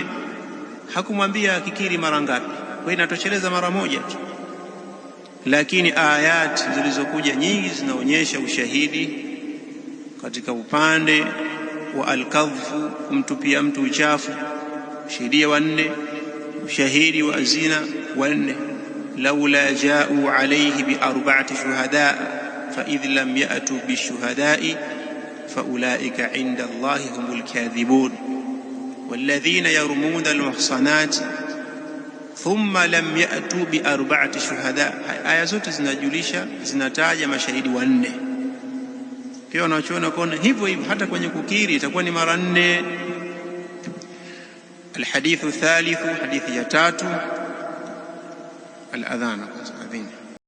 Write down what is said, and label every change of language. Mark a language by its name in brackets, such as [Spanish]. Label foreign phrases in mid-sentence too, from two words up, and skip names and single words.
[Swahili] Hakumwambia akikiri mara ngapi, kwa hiyo inatosheleza mara 1 tu. Lakini ayat zilizokuja nyingi zinaonyesha ushahidi katika upande wa al-kadhfu, kumtupia mtu uchafu, ushahidi wa 4. Ushahidi wa zina wa 4, [Arabic] لولا جاءوا عليه ب4 شهداء فإذ لم يأتوا بالشهداء فأولئك عند الله هم الكاذبون والذين يرمون المحصنات ثم لم يأتوا بأربعة شهداء. [Swahili] Aya zote zinajulisha, zinataja mashahidi wanne. Pia wanachoona kuona hivyo hivyo hata kwenye kukiri itakuwa ni mara 4. [Arabic] الحديث الثالث, [Swahili] hadithi ya 3, al-adhan, adhini